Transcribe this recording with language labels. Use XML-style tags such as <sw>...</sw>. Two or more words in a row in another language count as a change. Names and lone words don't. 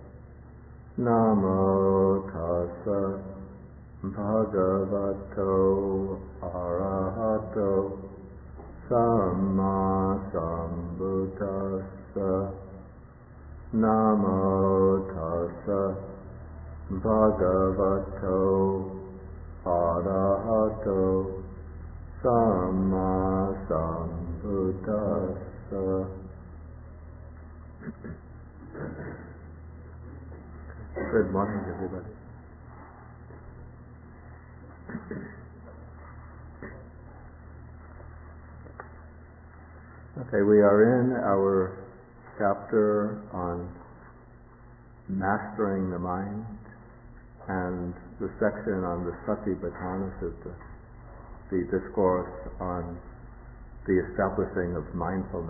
<pi>Namo tassa bhagavato arahato samma sambuddhassa. Namo tassa bhagavato arahato samma sambuddhassa.</pi> <en>Good morning, everybody. Okay, we are in our chapter on mastering the mind, and the section on the Satipatthana Sutta, the discourse on the establishing of mindfulness.</en>